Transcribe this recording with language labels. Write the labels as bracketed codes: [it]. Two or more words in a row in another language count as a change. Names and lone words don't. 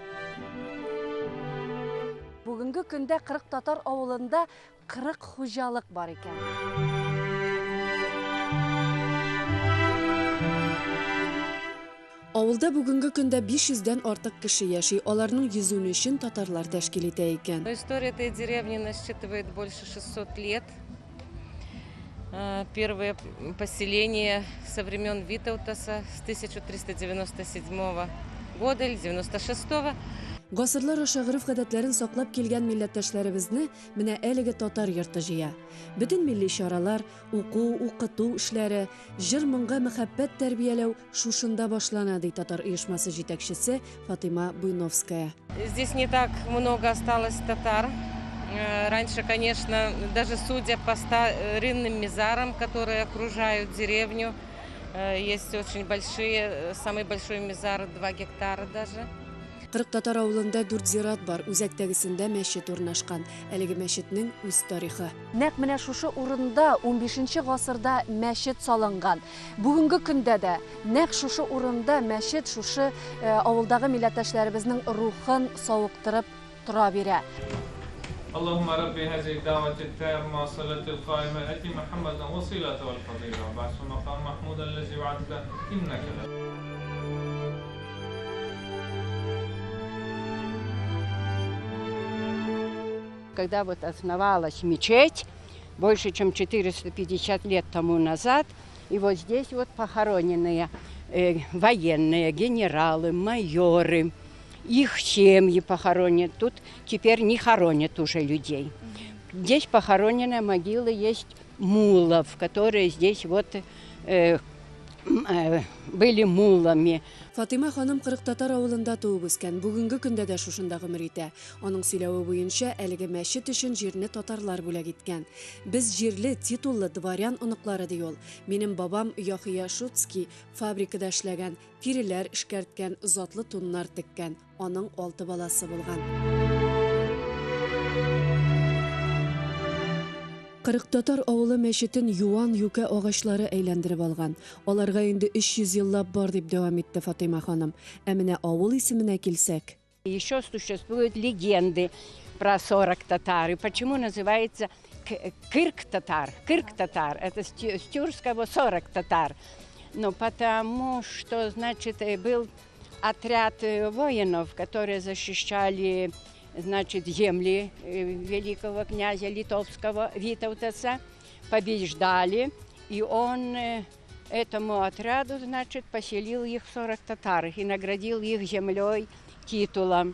[tt] Бүгенге көндә 40 татар авылында 40 хуҗалык бар икән. Авылда бүгенге көндә 500-дән артык кеше яши, аларның 100-ын өчен татарлар тәшкил итә икән. [ru] История этой деревни насчитывает больше 600 лет. Первое поселение со времен Витаутаса с 1397 года или 96 -го. [tt] Гасырлар аша гореф-гадәтләрен саклап килгән милләттәшләребезне менә әлеге татар йорты җыя. Бөтен милли чаралар, уку, укыту эшләре, җыр-моңга мәхәббәт тәрбияләү шушында башлана, ди татар оешмасы җитәкчесе Фатима Буйновская. [ru] Здесь не так много осталось татар. Раньше, конечно, даже судя по старинным мизарам, которые окружают деревню, есть очень большие, самый большой мизар 2 гектара даже. [tt] 40 татар авылында 4 зират бар, үзәктәгесендә мәчет урнашкан. Әлеге мәчетнең үз тарихы. Нәкъ менә шушы урында 15-нче гасырда мәчет салынган. Бүгенге көндә дә нәкъ шушы урында мәчет шушы авылдагы милләттәшләребезнең рухын савыктырып тора бирә. [ar] اللهم رب هذه الدعوة التامة صلاة القائمة أتي محمدا وصيلة والفضيلة بعث مقام محمود الذي وعدته إنك لا. [ru] Когда вот основалась мечеть, больше чем 450 лет тому назад, и вот здесь вот похороненные военные, генералы, майоры, их семьи похоронены. Тут теперь не хоронят уже людей. Здесь похоронена могила есть мулов, которые здесь вот были мулами. [tt] Фатима ханым 40 татар авылында туып үскән. Бүгенге көндә дә шушында гомер итә. Аның сөйләве буенча, әлеге мәчет өчен җирне татарлар бүләк иткән. Без җирле, титуллы дворян оныклары ди ул. Минем бабам Яхия Шуцкий фабрикада эшләгән, тиреләр эшкәрткән, затлы туннар теккән. Аның 6 баласы булган. 40 татар авылы мәчетен юан юка агачлары әйләндереп алган. Аларга инде 300 еллап бар дип дәвам итте Фатима ханым. Ә менә авыл исеменә килсәк. [ru] Еще существуют легенды про 40 татар. И почему называется кырк-татар? Кырк-татар. Это с тюркского 40 татар. Ну, потому что, значит, был отряд воинов, которые защищали, значит, земли великого князя литовского Витаутаса, побеждали, и он этому отряду, значит, поселил их в 40 татар и наградил их землей, титулом.